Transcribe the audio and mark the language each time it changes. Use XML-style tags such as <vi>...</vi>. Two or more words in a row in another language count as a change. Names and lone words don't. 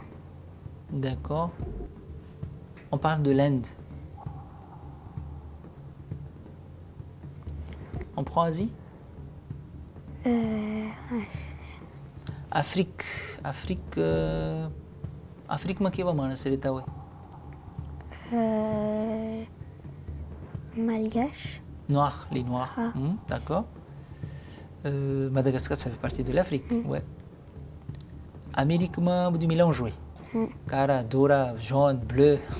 <fr>D'accord. On parle de l'Inde. On prend Asie? Afrique. Afrique,</fr> <gu>કેવા માણસ રહેતા હોય?</gu> <fr>Malgache. Noirs, les Noirs. Ah. D'accord. Madagascar, ça fait partie de l'Afrique. Ouais. Amérique, du mélange, oui. Cara, Dora, jaune, bleu.</fr>